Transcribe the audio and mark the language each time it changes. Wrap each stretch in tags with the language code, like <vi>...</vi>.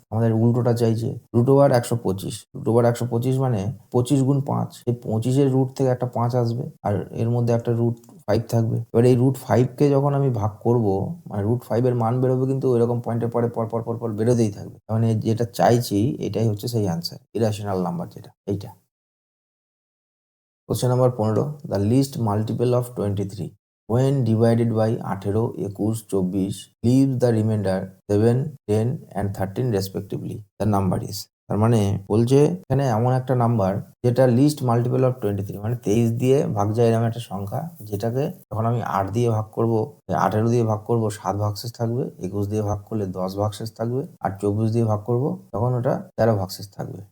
<bn>আমাদের উল্টোটা চাইছে, রুট ওভার 125, রুট ওভার 125 মানে 25 গুণ 5, এই 25-এর রুট থেকে একটা 5 আসবে, আর এর মধ্যে একটা রুট 5 থাকবে। এবার এই রুট 5কে যখন আমি ভাগ করব, মানে রুট 5-এর মান বেরোবে, কিন্তু এরকম পয়েন্টের পরে পরপর পরপর বেরোতেই থাকবে, মানে যেটা চাইছি এটাই হচ্ছে সেই অ্যান্সার, ইরেশনাল নাম্বার যেটা, এইটা।</bn> <en>Question number 15, the least multiple of 23 when divided by 18, 21, 24 leaves the remainder 7, 10 and 13 respectively. The number is,</en> <bn>তার মানে বলছে এখানে এমন একটা নাম্বার যেটা</bn> <en>least multiple of 23,</en> <bn>মানে 23 দিয়ে ভাগ যায় এরকম একটা সংখ্যা, যেটাকে যখন আমি 8 দিয়ে ভাগ করব, 18 দিয়ে ভাগ করব 7 ভাগশেষ থাকবে, 21 দিয়ে ভাগ করলে 10 ভাগশেষ থাকবে, আর 24 দিয়ে ভাগ করব তখন ওটা 13 ভাগশেষ থাকবে।</bn>